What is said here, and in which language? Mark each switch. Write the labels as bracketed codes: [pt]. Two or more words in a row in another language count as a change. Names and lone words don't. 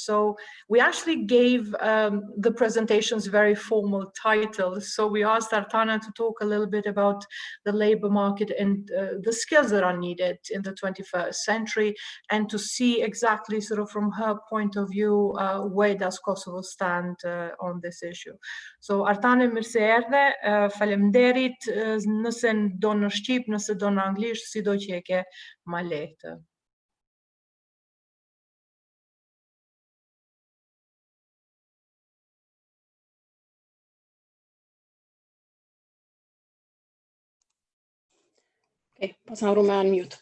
[en] So we actually gave the presentations very formal titles. So we asked Artane to talk a little bit about the labor market and the skills that are needed in the 21st century, and to see exactly sort of from her point of view, where does Kosovo stand on this issue. [sq] So Artane, mirë se erdhe, faleminderit, nëse do në Shqip, nëse do në Anglisht, sido që e ke ma lehtë. Okay, pas na me unmute.